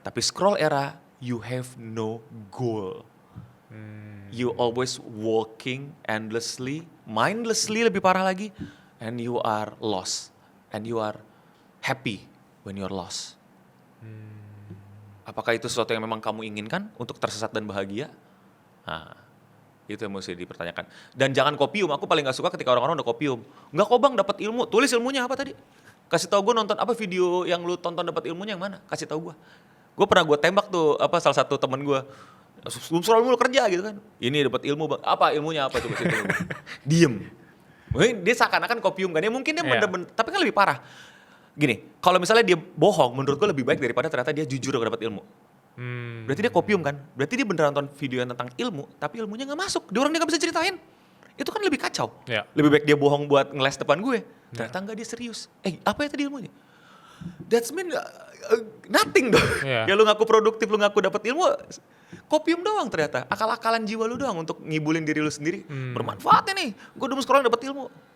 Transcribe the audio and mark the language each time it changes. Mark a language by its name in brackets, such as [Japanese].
[English] Tapi scroll era, you have no goal. You always walking endlessly, mindlessly [Indonesian] lebih parah lagi, [English] and you are lost, and you are happy when you're lost. [Indonesian] Apakah itu sesuatu yang memang kamu inginkan untuk tersesat dan bahagia? Nah, itu yang mesti dipertanyakan. Dan jangan kopium. Aku paling gak suka ketika orang-orang udah kopium. Enggak kok bang, dapat ilmu. Tulis ilmunya apa tadi? Kasih tahu gue nonton apa video yang lu tonton dapat ilmunya yang mana? Kasih tahu gue. Gue pernah gue tembak tuh salah satu temen gue. Selalu mulu kerja gitu kan. Ini dapat ilmu bang. Apa ilmunya apa coba situ. Diem. Mungkin dia seakan-akan kopium kan. Ya mungkin dia bener-bener. Tapi kan lebih parah. Gini, kalau misalnya dia bohong, menurut gue lebih baik daripada ternyata dia jujur dapat ilmu. Berarti dia kopium kan? Berarti dia beneran nonton video yang tentang ilmu, tapi ilmunya gak masuk. Dia orang dia gak bisa ceritain. Itu kan lebih kacau. [English] Yeah. [Indonesian] Lebih baik dia bohong buat ngeles depan gue. Ternyata enggak, dia serius. Apa ya tadi ilmunya? [English] That's mean nothing dong. Yeah. [Indonesian] Ya lu ngaku produktif, lu ngaku dapat ilmu, kopium doang ternyata. Akal-akalan jiwa lu doang untuk ngibulin diri lu sendiri. Bermanfaat nih. Gue udah sekolah dapat ilmu.